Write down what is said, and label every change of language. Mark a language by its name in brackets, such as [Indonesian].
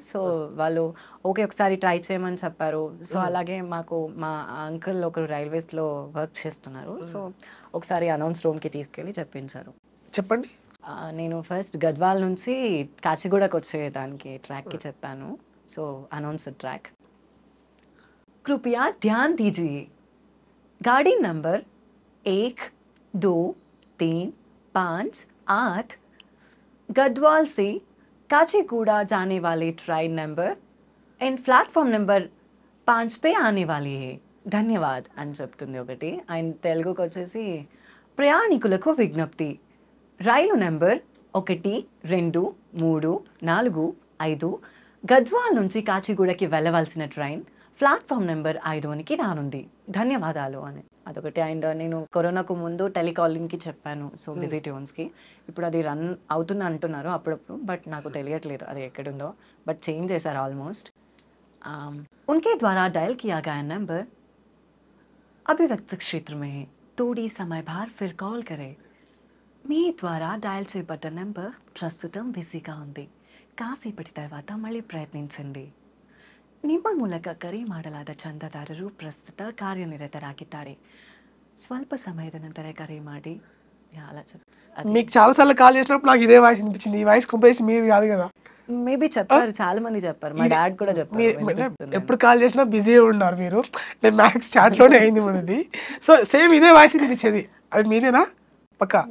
[Telugu] So వాళ్ళు okay ఒకసారి try చేయమని చెప్పారు. సో అలాగే మాకు మా అంకుల్ ఒకరు రైల్వేస్ లో వర్క్ చేస్తున్నారు, సో ఒకసారి అనౌన్స్ రూమ్ కి తీసుకెళ్లి చెప్పించారు. చెప్పండి. నేను ఫస్ట్ గద్వాల్ నుంచి కాచిగూడకు వచ్చేదానికి ట్రాక్ కి చెప్పాను. [Hindi] सो अनाउंस ट्रैक, कृपया ध्यान दीजिए, गाड़ी नंबर 1, 2, 3, 5, 8 गढ़वाल से काचीगुड़ा जाने वाले train number and platform number 5 पे आने वाली है, [Telugu] ధన్యవాద్ అని చెప్తుంది ఒకటి. ఆయన తెలుగుకి వచ్చేసి ప్రయాణికులకు విజ్ఞప్తి, రైలు నెంబర్ 1, 2, 3, 4, 5 గద్వాల్ నుంచి కాచిగూడకి వెళ్ళవలసిన ట్రైన్ ప్లాట్ఫామ్ నెంబర్ 5కి రానుంది, ధన్యవాదాలు అని అదొకటి. అండ్ నేను కరోనాకు ముందు టెలికాలింగ్కి చెప్పాను, సో బిజీ ట్యూన్స్కి. ఇప్పుడు అది రన్ అవుతుంది అంటున్నారు అప్పుడప్పుడు, బట్ నాకు తెలియట్లేదు అది ఎక్కడుందో, బట్ చేంజ్ చేశారు ఆల్మోస్ట్. [Hindi] उनके द्वारा डायल किया गया नंबर अभिव्यक्त क्षेत्र में है, थोड़ी समय बाद फिर कॉल करें. [Telugu] మీ ద్వారా డయల్ చేయబడ్డ నెంబర్ ప్రస్తుతం బిజీగా ఉంది, కాసేపటి తర్వాత మళ్ళీ ప్రయత్నించండి. [Kannada] ನಿಮ್ಮ ಮೂಲಕ ಕರೆ ಮಾಡಲಾದ ಚಂದಾದಾರರು ಪ್ರಸ್ತುತ ಕಾರ್ಯನಿರತರಾಗಿದ್ದಾರೆ. ಸ್ವಲ್ಪ ಸಮಯದ ನಂತರ ಕರೆ ಮಾಡಿ. అలా [Telugu] మీకు చాలాసార్లు కాల్ చేసినప్పుడు నాకు ఇదే వాయిస్ వినిపించింది. ఈ వాయిస్ కంపేసి మీది కాదు కదా. మేబీ చెప్పారు, చాలా మంది చెప్పారు. మా డాడ్ కూడా చెప్పారు వినిపిస్తుంది. ఎప్పుడు కాల్ చేసినా బిజీగా ఉన్నారు మీరు. నేను మ్యాక్స్ చాట్లోనే అయింది మనది. సో సేమ్ ఇదే వాయిస్ వినిపించేది. అది మీదేనా పక్కా?